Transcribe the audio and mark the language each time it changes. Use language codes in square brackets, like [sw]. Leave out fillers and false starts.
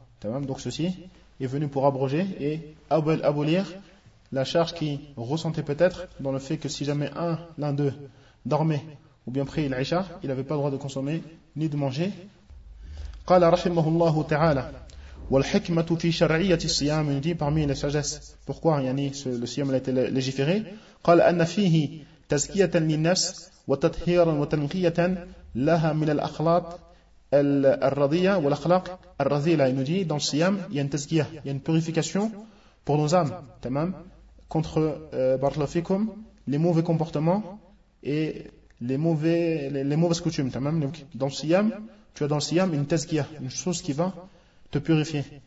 [fr] Donc ceci est venu pour abroger et abolir la charge qui ressentait peut-être dans le fait que si jamais l'un d'eux dormait ou bien prit l'Aïcha, il n'avait pas le droit de consommer ni de manger. [ar] قال رحمه الله تعالى والحكمة في شرعية الصيام [fr] dit parmi les sagesses pourquoi le siyam a été légiféré. [ar] قال أن فيه تزكية للنفس وتطهيرا وتنقية لها من الأخلاق الرضية والأخلاق الرضية. [fr] Il nous dit dans le siyam il y a une tazkiya, il y a une purification pour nos âmes, tamam, contre barlofikum, les mauvais comportements et les mauvaises coutumes, tamam. Donc dans le siyam, tu as dans le siyam une tazkiya, une chose qui va te purifier.